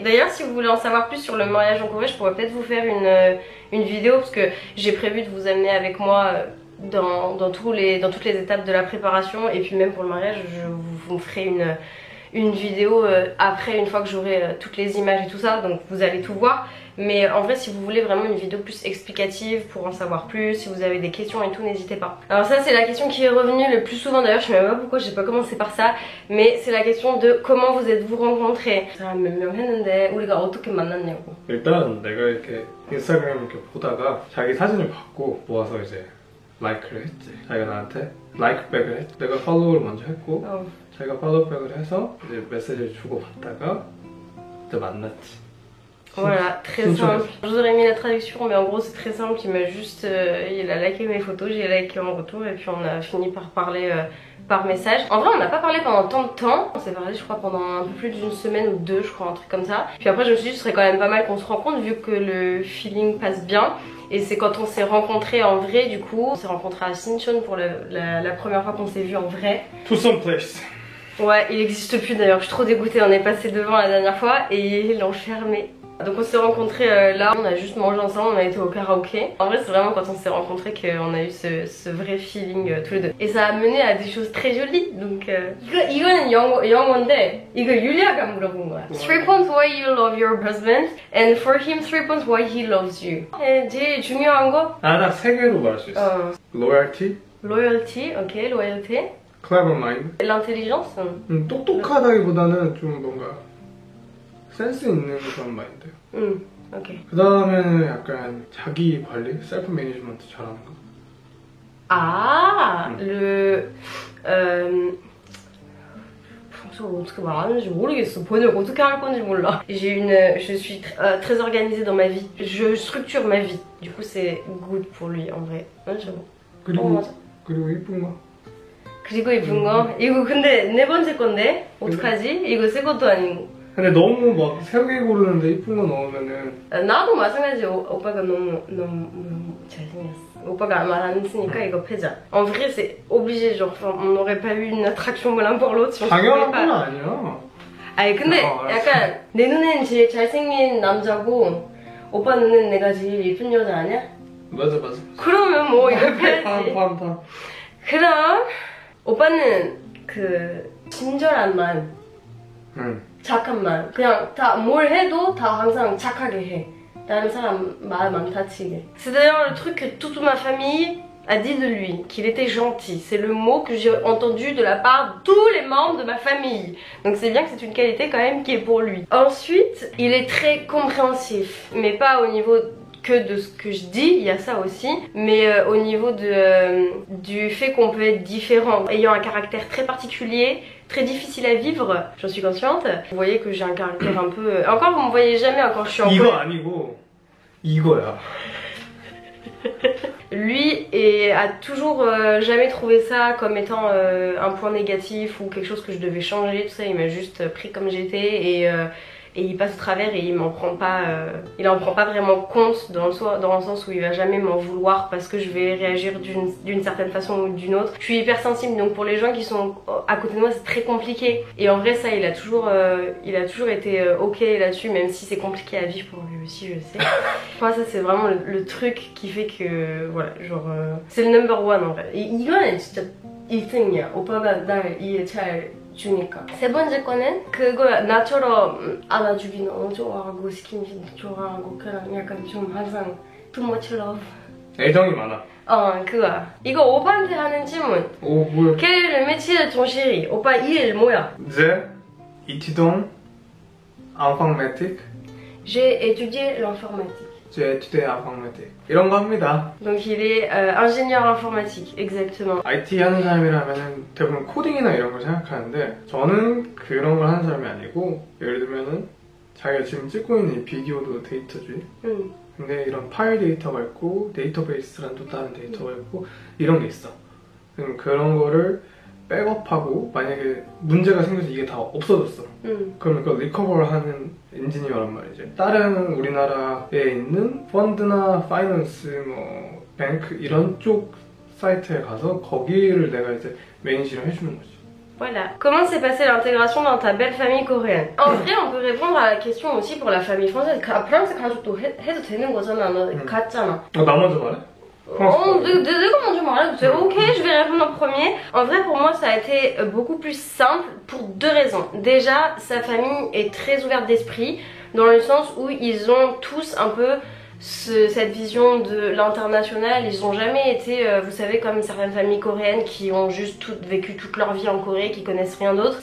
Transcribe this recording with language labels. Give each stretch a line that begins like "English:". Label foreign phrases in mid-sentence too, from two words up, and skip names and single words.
French: D'ailleurs si vous voulez en savoir plus sur le mariage en Corée, je pourrais peut-être vous faire une vidéo parce que j'ai prévu de vous amener avec moi dans toutes les étapes de la préparation, et puis même pour le mariage je vous ferai une vidéo après, une fois que j'aurai toutes les images et tout ça, donc vous allez tout voir. Mais en vrai si vous voulez vraiment une vidéo plus explicative pour en savoir plus, si vous avez des questions et tout, n'hésitez pas. Alors ça c'est la question qui est revenue le plus souvent, d'ailleurs je sais même pas pourquoi j'ai pas commencé par ça, mais c'est la question de comment vous êtes-vous rencontrés.
Korean: 몇 명 했는데 우리가 어떻게 만났냐고. 일단 내가 이렇게 인스타그램 이렇게 보다가 자기 사진을 받고 모아서 이제 라이크를 했지. 자기가 나한테 라이크백을 했지. 내가 팔로우를 먼저 했고 자기가 팔로우백을 해서 이제 메시지를 주고 받다가 이제 만났지.
French: Voilà, très simple. Je vous aurais mis la traduction, mais en gros c'est très simple. Il a liké mes photos, j'ai liké en retour, et puis on a fini par parler par message. En vrai on n'a pas parlé pendant tant de temps, on s'est parlé je crois pendant un peu plus d'une semaine ou deux, je crois, un truc comme ça. Puis après je me suis dit ce serait quand même pas mal qu'on se rencontre vu que le feeling passe bien. Et c'est quand on s'est rencontrés en vrai, du coup, on s'est rencontrés à Sinchon pour la première fois qu'on s'est vu en vrai.
English: To some place.
French: Ouais, il existe plus d'ailleurs, je suis trop dégoûtée, on est passé devant la dernière fois et ils l'ont fermé. Donc on s'est rencontrés là, on a juste mangé ensemble, on a été au karaoké. En vrai c'est vraiment quand on s'est rencontrés qu'on a eu ce vrai feeling tous les deux. Et ça a mené à des choses très jolies.
Korean: Donc 이거는 영어인데 이거 율리아가 물어본 거야.
English: 3 points why you love your husband and for him 3 points why he loves you.
Korean: 제일 중요한 거? 아, 나 3개로 말할 수 있어. Loyalty. Loyalty,
French: ok, loyauté.
English: Clever mind.
French: L'intelligence.
Korean: 똑똑하다기보다는 좀 뭔가 센스 있는 그런 마인드. ok. 그 다음에는 약간 자기 관리,
English: self management
Korean: 잘하는 거. 아, 어떻게 말하는지 모르겠어. 번역 어떻게 할 건지 몰라.
French: Je suis très organisée dans ma vie. Je structure ma vie. Du coup, c'est good pour lui en vrai. j'avoue.
Korean: 그리고 이쁜 거. 그리고 이쁜 거. 이거 근데 네 번째 건데 어떡하지? 이거 새 것도 아니고. 근데 너무 막 3개 고르는데 이쁜 거 넣으면은 나도 마찬가지. 오빠가 너무 잘생겼어. 오빠가 말 안 했으니까 이거 패자.
French: En vrai, c'est obligé. Genre, on n'aurait pas eu une attraction l'un pour l'autre si on se
Korean: 당연한
French: connaît
Korean: 건
French: pas.
Korean: 아니야. 아니 근데 약간 내 눈에는 제일 잘생긴 남자고 오빠 눈에는 내가 제일 예쁜 여자 아니야? 맞아. 그러면 뭐 이거 패야지. 다음. 그럼 오빠는 그 친절한 만, 착한 만, 그냥 다 뭘 해도 다 항상 착하게 해. 다른 사람 말 안 다치게.
French: C'est d'ailleurs le truc que toute ma famille a dit de lui, qu'il était gentil. C'est le mot que j'ai entendu de la part de tous les membres de ma famille. Donc c'est bien que c'est une qualité quand même qui est pour lui. Ensuite, il est très compréhensif, mais pas au niveau que de ce que je dis, il y a ça aussi, mais au niveau du fait qu'on peut être différent, ayant un caractère très particulier, très difficile à vivre, j'en suis consciente. Vous voyez que j'ai un caractère un peu... Encore vous me voyez jamais quand je suis en
Korean: 이거 아니고 이거야.
French: Lui a toujours jamais trouvé ça comme étant un point négatif ou quelque chose que je devais changer, tout ça. Il m'a juste pris comme j'étais et il passe au travers et il m'en prend pas, il en prend pas vraiment compte dans le sens où il va jamais m'en vouloir parce que je vais réagir d'une certaine façon ou d'une autre. Je suis hypersensible, donc pour les gens qui sont à côté de moi c'est très compliqué. Et en vrai ça il a toujours été ok là-dessus, même si c'est compliqué à vivre pour lui aussi, je sais. Moi ça c'est vraiment le truc qui fait que voilà, genre c'est le
English: number one
French: en vrai.
Korean: 이거는 진짜 1등이야. 오빠가 날 이해 잘 주니까. 세 번째 거는 그거야. 나처럼 안아주기 너무 좋아하고 스킨십 좋아하고 그냥 약간 좀 항상
English: too much love.
Korean: 애정이 많아. 그거야. 이거 오빠한테 하는 질문. 오, 뭐야?
French: Quel est le métier de ton chéri?
Korean: 오빠 일 뭐야? 이제 이치동 informatique.
French: J'ai étudié l'informatique. J'ai étudié informatique.
Korean: 이런 거 합니다.
French: Donc il est ingénieur informatique, exactement.
Korean: IT 하는 사람이라면 대부분 코딩이나 이런 걸 생각하는데 저는 그런 걸 하는 사람이 아니고 예를 들면은 자기가 지금 찍고 있는 이 비디오도 데이터지. 근데 이런 파일 데이터가 있고 데이터베이스란 또 다른 데이터가 있고 이런 게 있어. 그런 거를 백업하고 만약에 문제가 생겨서 이게 다 없어졌어. 그러면 그걸 리커버를 하는 엔지니어란 말이지. 다른 우리나라에 있는 펀드나 파이낸스, 뭐 뱅크 이런 쪽 사이트에 가서 거기를 내가 이제 매니지를 해주는 거지.
French: Voilà. Comment s'est passée l'intégration dans ta belle famille coréenne? En vrai, on peut répondre à la question aussi pour la famille française.
Korean: 프랑스 가족도 해도 되는 거잖아. 너 갔잖아. 나 먼저 말해? 내가 먼저 말해도 돼.
French: Ok, je vais répondre en premier. En vrai, pour moi, ça a été beaucoup plus simple pour deux raisons. Déjà, sa famille est très ouverte d'esprit, dans le sens où ils ont tous un peu cette vision de l'international. Ils ont jamais été, vous savez, comme certaines familles coréennes qui ont juste vécu toute leur vie en Corée, qui connaissent rien d'autre.